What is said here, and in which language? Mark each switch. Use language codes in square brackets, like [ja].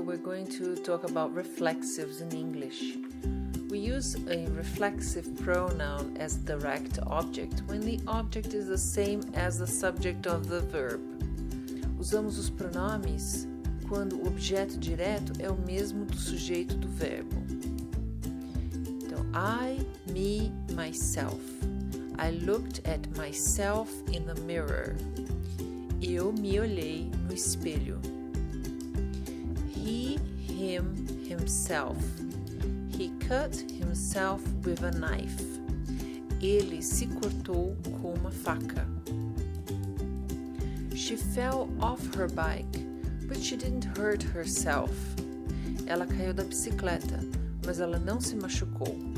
[en] We're going to talk about reflexives in English. We use a reflexive pronoun as direct object when the object is the same as the subject of the verb. [pt] Usamos os pronomes quando o objeto direto é o mesmo do sujeito do verbo. Então, [en] I, me, myself. I looked at myself in the mirror. [pt] Eu me olhei no espelho. [en] He, him, himself. He cut himself with a knife. [pt] Ele se cortou com uma faca. [en] She fell off her bike, but she didn't hurt herself. [pt] Ela caiu da bicicleta, mas ela não se machucou.